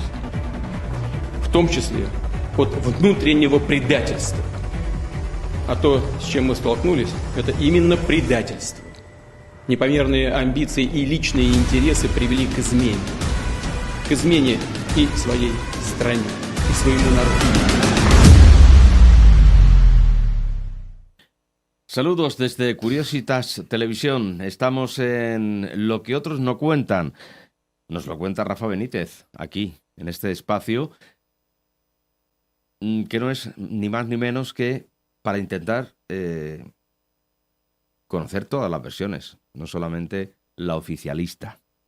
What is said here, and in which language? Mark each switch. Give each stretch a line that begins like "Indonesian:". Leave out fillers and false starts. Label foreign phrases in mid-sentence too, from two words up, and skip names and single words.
Russian: В том числе от внутреннего предательства. А то, с чем мы столкнулись, это именно предательство. Непомерные амбиции и личные интересы привели к измене. К измене и своей стране, и своему народу.
Spanish: Saludos desde Curiositas Televisión. Estamos en Lo que otros no cuentan. Nos lo cuenta Rafa Benítez, aquí, en este espacio, que no es ni más ni menos que para intentar conocer todas las versiones, no solamente la oficialista.